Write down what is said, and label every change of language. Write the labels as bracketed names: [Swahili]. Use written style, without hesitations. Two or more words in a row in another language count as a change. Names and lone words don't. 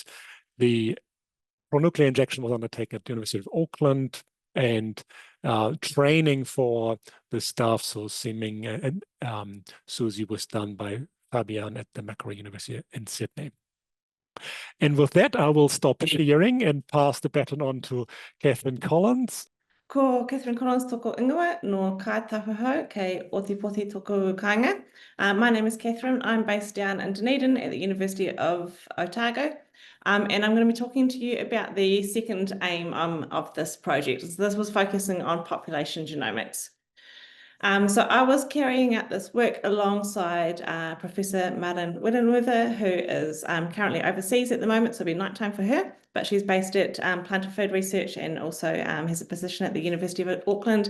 [English] The pronuclear injection was undertaken at the University of Auckland, and training for the staff, so Siming and Susie, was done by Fabian at the Macquarie University in Sydney. And with that, I will stop sharing and pass the baton on to Catherine Collins. [Māori] Ko Catherine Collins toko ingoa no kaitawhahau kei Otipoti toko kāinga. [English] My name is Catherine. I'm based down in Dunedin at the University of Otago. And I'm going to be talking to you about the second aim of this project. So this was focusing on population genomics. So I was carrying out this work alongside Professor Martin Widenwerther, who is currently overseas at the moment, so it'll be nighttime for her, but she's based at Plant and Food Research and also has a position at the University of Auckland.